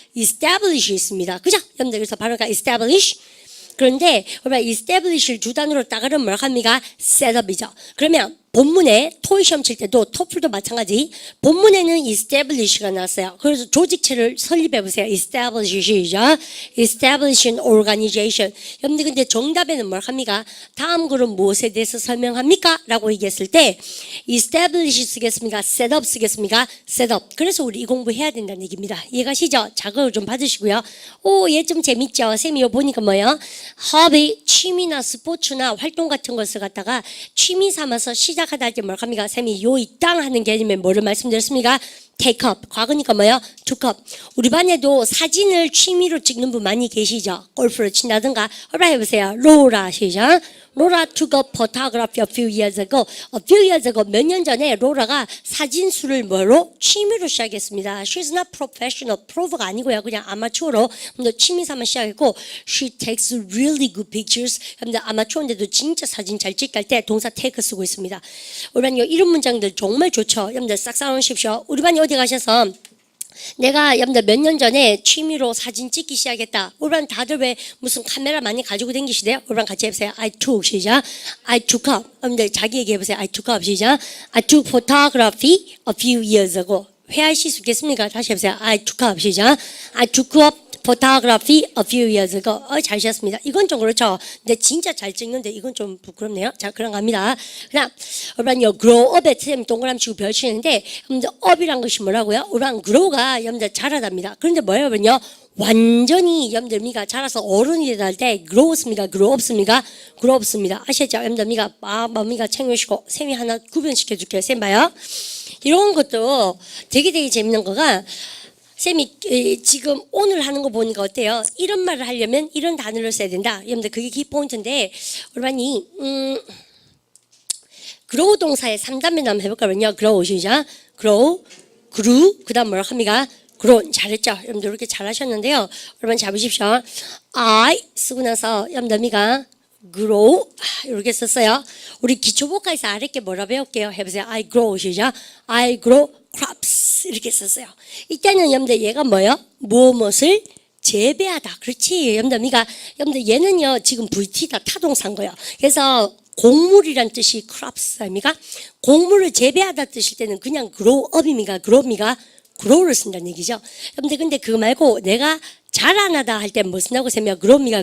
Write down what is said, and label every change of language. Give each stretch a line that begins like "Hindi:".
Korean: establish 있습니다. 그죠? 여러분들 그래서 바로 establish. 그런데 우리가 establish를 두 단어로 따가면 뭘 합니까? setup이죠. 그러면 본문에 토익 시험 칠 때도 토플도 마찬가지 본문에는 establish가 나왔어요. 그래서 조직체를 설립해 보세요. establish이죠.
English: establish an organization.
Korean: 여러분들 근데 정답에는 뭘 합니까? 다음 글은 무엇에 대해서 설명합니까? 라고 얘기했을 때 establish 쓰겠습니까? setup 쓰겠습니까?
English: setup.
Korean: 그래서 우리 이 공부해야 된다는 얘기입니다. 이해가시죠? 자극을 좀 받으시고요. 얘 좀 재밌죠? 쌤이 이거 보니까 뭐예요? 허비, 취미나 스포츠나 활동 같은 것을 갖다가 취미 삼아서 시작하다 할 때 뭘 합니까? 쌤이 요 이 땅 하는 개념에 뭐를 말씀드렸습니까?
English: take up. 과거니까 뭐예요? took up.
Korean: 우리 반에도 사진을 취미로 찍는 분 많이 계시죠? 골프를 친다든가. 얼른 해보세요. 로라 시작.
English: 로라 took up photography a few years ago.
Korean: A few years ago 몇 년 전에 로라가 사진술을 뭐로? 취미로 시작했습니다.
English: She's not professional.
Korean: 프로가 아니고요. 그냥 아마추어로 취미 삼아 시작했고
English: She takes really good pictures.
Korean: 근데 아마추어인데도 진짜 사진 잘 찍을 때 동사 take 쓰고 있습니다. 우리 반요 이런 문장들 정말 좋죠. 여러분들 싹 쌓아놓으십시오. 우리 반이 어디 가셔서 내가 여러분들 몇 년 전에 취미로 사진 찍기 시작했다. 우리반 다들 왜 무슨 카메라 많이 가지고 다니시대요?
English: 우리반 같이 해보세요. I took 시작. I took up.
Korean: 여러분들 자기 얘기해보세요.
English: I took up 시작. I took photography a few years ago.
Korean: 회하실 수 있겠습니까? 다시 해보세요. I took up 시작.
English: I took up photography a few years ago.
Korean: 잘 쉬었습니다. 이건 좀 그렇죠. 근데 진짜 잘 찍는데 이건 좀 부끄럽네요. 자, 그럼 갑니다. 그다음, 여러분요, grow up에 쌤 동그라미 치고 별 치는데, 여러분들 up이란 것이 뭐라고요? 우리랑 grow가 여러분들 자라답니다. 그런데 뭐예요, 여러분요? 완전히 여러분들 미가 자라서 어른이 되다 할 때 grow 없습니까? grow 없습니까? grow 없습니다. 아시죠? 여러분들 미가 미가 챙겨주시고 쌤이 하나 구별시켜 줄게요. 쌤 봐요. 이런 것도 되게 재밌는 거가 쌤이 지금 오늘 하는 거 보니까 어때요? 이런 말을 하려면 이런 단어를 써야 된다. 여러분들 그게 키포인트인데 우리반이 grow 동사의 3단면 한번 해볼까요?
English: grow 시작.
Korean: grow, grew, 그 다음 뭐라고 합니까?
English: grown. 잘했죠?
Korean: 여러분들 이렇게 잘하셨는데요. 여러분 잡으십시오. I 쓰고 나서 여러분들 미가 grow 이렇게 썼어요. 우리 기초복화에서 아랫게 뭐라 배울게요?
English: 해보세요. I grow 시작. I grow crops 이렇게 썼어요.
Korean: 이때는 여러분들 얘가 뭐예요? 무엇을 재배하다. 그렇지. 여러분들 얘는요 지금 VT다 타동사인 거예요. 그래서 곡물이란 뜻이 crops 아닙니까? 곡물을 재배하다 뜻일 때는 그냥 grow up입니까?
English: grow입니까?
Korean: grow를 쓴다는 얘기죠. 여러분들 근데 그거 말고 내가 자라나다 할 때 뭐 쓴다고 세면 grow입니까?